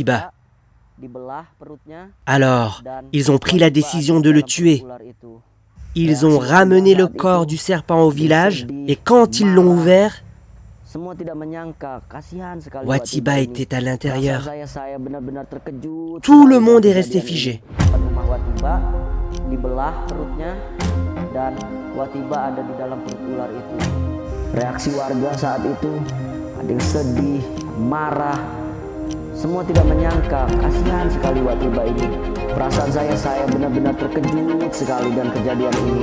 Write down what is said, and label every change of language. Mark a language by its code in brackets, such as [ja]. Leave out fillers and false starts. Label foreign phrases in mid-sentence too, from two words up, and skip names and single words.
[fr] » Alors, ils ont pris la décision de le tuer. Ils ont ramené le corps du serpent au village et quand ils l'ont ouvert, Watiba était à l'intérieur. Tout le monde est resté figé. [id] Dan Watiba ada di dalam perut ular itu. Reaksi warga saat itu ada yang sedih, marah. Semua tidak menyangka, kasihan sekali Watiba ini. Perasaan saya benar-benar terkejut sekali dengan kejadian ini.